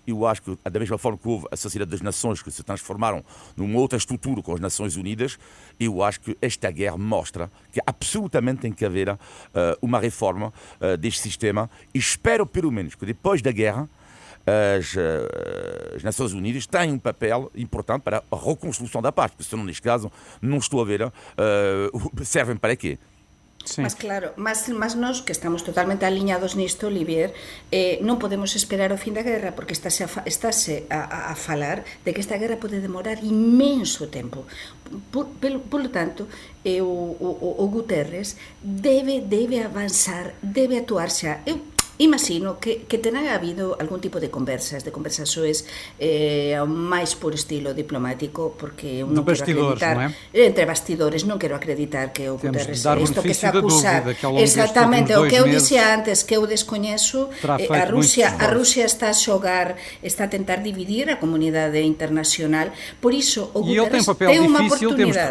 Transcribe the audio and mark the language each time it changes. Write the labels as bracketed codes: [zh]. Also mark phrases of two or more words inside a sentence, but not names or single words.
[pt] Eu acho que, da mesma forma que houve a Sociedade das Nações, que se transformaram numa outra estrutura com as Nações Unidas, eu acho que esta guerra mostra que absolutamente tem que haver uma reforma deste sistema, e espero, pelo menos, que depois da guerra as Nações Unidas têm um papel importante para a reconstrução da paz, porque senão, neste caso, não estou a ver servem para quê. Sim. [gl] Mas claro, mas nós que estamos totalmente aliñados nisto, Olivier, non podemos esperar o fin da guerra, porque estáse a falar de que esta guerra pode demorar imenso tempo. [es] Por lo tanto, [gl] o Guterres debe avanzar, debe actuar xa. Eu imagino que terá habido algún tipo de conversações máis por estilo diplomático, porque eu non quero acreditar, entre bastidores, non quero acreditar que o Guterres isto que está a acusar, exactamente, o que eu dixía antes, que eu descoñezo, a Rusia está a xogar, está a tentar dividir a comunidade internacional, por iso o Guterres ten unha oportunidade